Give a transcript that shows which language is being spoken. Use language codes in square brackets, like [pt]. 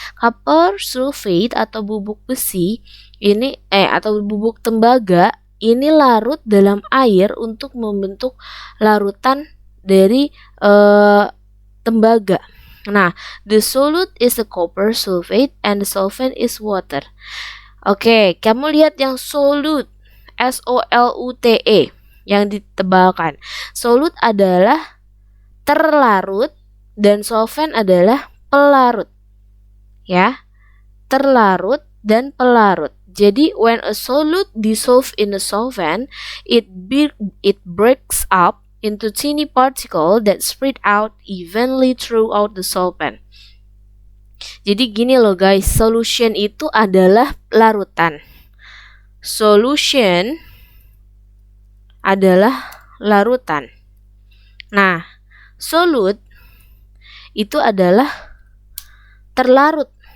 [id] Copper sulfate atau bubuk besi ini atau bubuk tembaga ini larut dalam air untuk membentuk larutan dari tembaga. [en] Nah, the solute is the copper sulfate and the solvent is water. [id] Oke, kamu lihat yang solute, SOLUTE yang ditebalkan. Solute adalah terlarut dan solvent adalah pelarut. Ya. Terlarut dan pelarut. [en] Jadi when a solute dissolves in a solvent, it breaks up into tiny particles that spread out evenly throughout the solvent. [id] Jadi gini loh guys, solution itu adalah larutan. Solution adalah larutan. Nah, solute itu adalah terlarut.